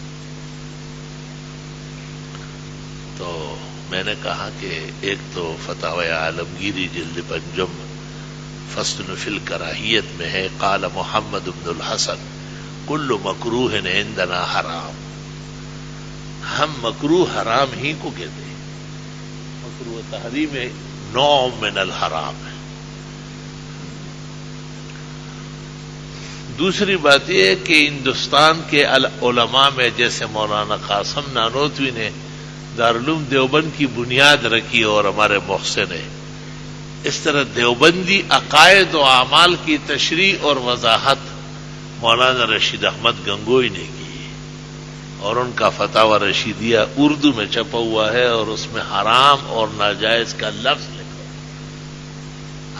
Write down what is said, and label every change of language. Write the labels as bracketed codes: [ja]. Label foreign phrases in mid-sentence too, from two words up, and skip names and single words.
[ur] تو میں نے کہا کہ ایک تو فتاوی عالمگیری جلد پنجم فصل فی الکراہیت میں ہے، [ar] قال محمد بن الحسن کل مکروہ عندنا حرام. [ur] ہم مکروہ حرام ہی کو کہتے ہیں. مکروہ تحریم [ar] نوع من الحرام [ur] ہے. دوسری بات یہ ہے کہ ہندوستان کے علماء میں جیسے مولانا قاسم نانوتوی نے دارالعلوم دیوبند کی بنیاد رکھی اور ہمارے محسن نے، اس طرح دیوبندی عقائد و اعمال کی تشریح اور وضاحت مولانا رشید احمد گنگوئی نے کی، اور ان کا فتاوی رشیدیہ اردو میں چھپا ہوا ہے اور اس میں حرام اور ناجائز کا لفظ لکھا ہے.